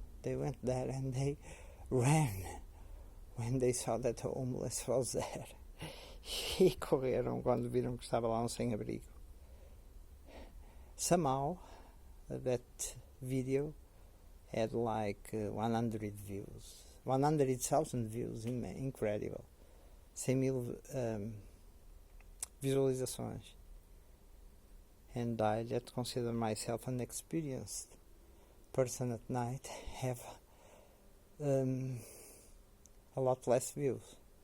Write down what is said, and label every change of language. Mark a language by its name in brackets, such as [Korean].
[English] They went there and they ran when they saw that the homeless was there. [Portuguese] E correram quando viram que estava lá um sem-abrigo. [English] Somehow, that video had like 100 views. 100,000 views, incredible. 100,000 visualizações. And I that consider myself an experienced person at night have a lot less views.